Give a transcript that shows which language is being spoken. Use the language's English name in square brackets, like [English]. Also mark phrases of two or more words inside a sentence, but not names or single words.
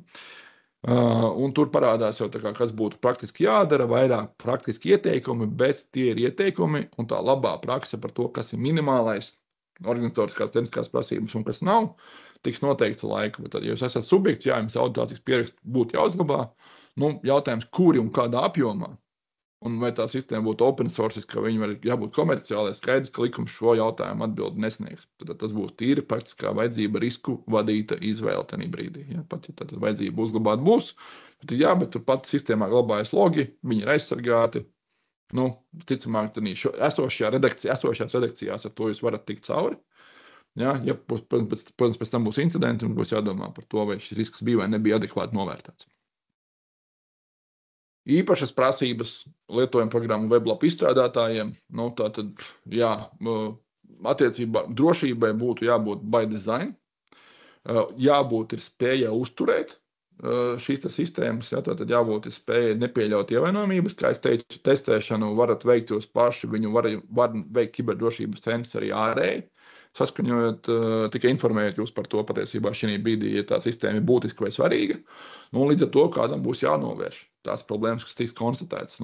[Latvian] Un tur parādās jau kas būtu praktiski jādara, vairāk praktiski ieteikumi, bet tie ir ieteikumi un tā labā prakse par to, kas ir minimālais, organizatoriskās tehniskās prasības un kas nav, tiks noteikts laika. Bet tad, ja jūs esat subjekts, jā, jums auditācijas pieraksts būtu jāuzglabā, jautājums, kuri un kādā apjomā, un vai tā sistēma būtu [English] open source, [Latvian] ka viņi var jābūt komerciālai, skaidrs, ka likums šo jautājumu atbildi nesniegs. Tad tas būs tīri praktiskā vajadzība risku vadīta izvēle tajā brīdī. Ja? Pat ja tad vajadzība uzglabāt būs, tad jā, bet turpat sistēmā glabājas logi, viņi ir aizsargāti. Ticamāk, esošajās redakcijās ar to jūs varat tikt cauri. Ja, protams, pēc tam būs incidenti un būs jādomā par to, vai šis risks bija vai nebija adekvāti novērtēts. Īpašas prasības lietojuma programmu weblapu izstrādātājiem, tātad, jā, attiecībā drošībai būtu jābūt [English] by design, [Latvian] jābūt ir spējai uzturēt šīs sistēmas, ja, tātad jābūt ir spējai nepieļaut ievainojumības, kā es teicu, testēšanu varat veikt jūs paši, viņu var veikt kiberdrošības centrs arī ārēji, saskaņojot, tikai informējot jūs par to patiesībā šī brīdī, ja tā sistēma ir būtiska vai svarīga, līdz ar to kādam būs jānovērš tās problēmas, kas tiks konstatētas.